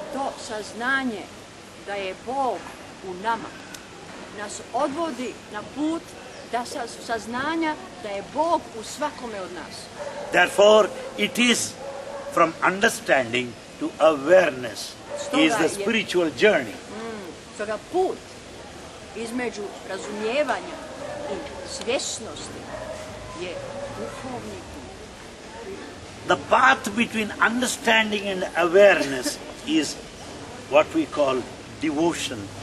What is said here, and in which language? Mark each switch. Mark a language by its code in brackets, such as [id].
[hr] To saznanje da je Bog u nama nas odvodi na put da saznanja da je Bog u svakome od nas. [en] Therefore, it is from understanding to awareness is the spiritual journey. [hr] Stoga put između razumijevanja i svjesnosti je duhovni put. [en] The path between understanding and awareness is what we call devotion.